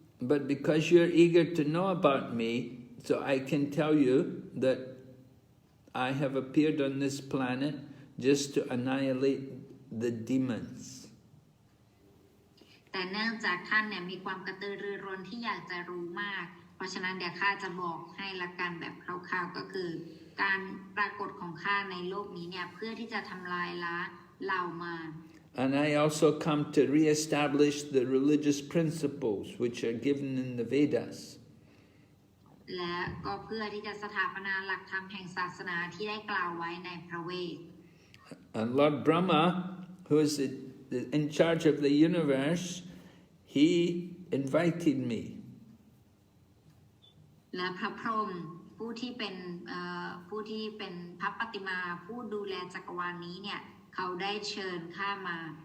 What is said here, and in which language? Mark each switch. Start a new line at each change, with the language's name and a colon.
English: But because you're eager to know about me, so I can tell you that I have appeared on this planet just to annihilate the demons.
Thai: แต่เนื่องจากท่านเนี่ยมีความกระตือรือร้นที่อยากจะรู้มากเพราะฉะนั้นเดี๋ยวข้าจะบอกให้ละกันแบบคร่าวๆก็คือการปรากฏของข้าในโลกนี้เนี่ยเพื่อที่จะทำลายล้างเหล่ามาร
English: And I also come to re-establish the religious principles which are given in the Vedas.
Thai: และก็เพื่อที่จะสถาปนาหลักธรรมแห่งศาสนาที่ได้กล่าวไว้ในพระเวท
English: And Lord Brahma, who is in charge of the universe, he invited me.
Thai: และพระพรหมผู้ที่เป็นพระปฏิมาผู้ดูแลจักรวาลนี้เนี่ยเขาได้เชิญข้ามา